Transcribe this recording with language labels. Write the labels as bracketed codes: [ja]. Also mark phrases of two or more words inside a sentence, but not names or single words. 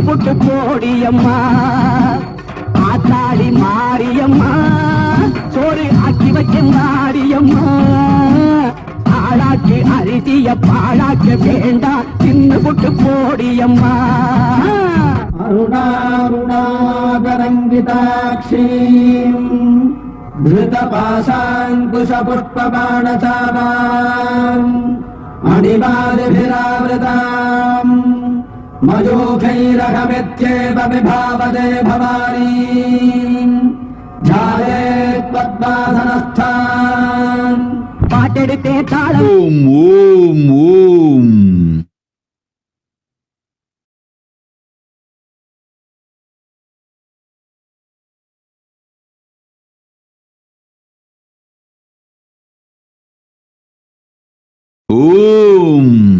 [ta] புட்டு போடியம்மா ஆத்தாடி மாரியம்மா சோறு ஆக்கி வச்சம் வாடியம்மா ஆளாக்கி அரிசிய பாழாக்க வேண்டாம் தின்னு புட்டு போடியம்மா [sa] அருணாருணாதரங்கிதாட்சீம் धृतपाशाङ्कुशपुष्पबाणचापाम् अणिमादिभिरावृताम् मयूखैरहमित्येव विभावते भवानी। ध्यायेत् पद्मासनस्थाम् [ta] பாட்டெடுத்தே தாளம். ஓம் ஓம் ஓம். ஓம்.